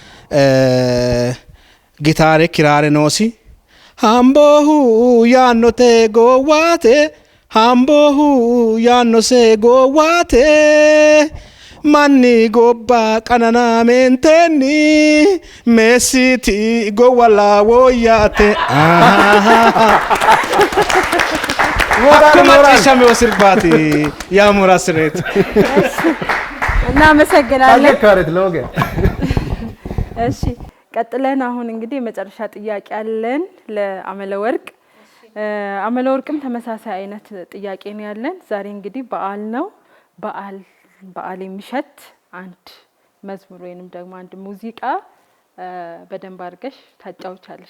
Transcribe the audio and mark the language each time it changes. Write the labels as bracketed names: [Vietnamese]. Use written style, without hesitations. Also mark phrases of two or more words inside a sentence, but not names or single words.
[Sidamo] gitaare kiraare noosi hambohu yaannote gowwaate hambohu yaannose gowwaate manni gobba qananaamentenni meessiti gowwala woyyaate macciishame sirbaati ያሙራ ስሬት [Amharic] እናመሰግናለን። ካሬት ሎጌ እሺ ቀጥለን አሁን እንግዲህ የመጨረሻ ጥያቄ አለን ለአመለ ወርቅ። አመለ ወርቅም ተመሳሳይ አይነት ጥያቄ ነው ያለን። ዛሬ እንግዲህ በዓል ነው። በዓል የሚሸት አንድ መዝሙር ወይንም ደግሞ አንድ ሙዚቃ በደንብ አድርገሽ ታጫውቻለሽ።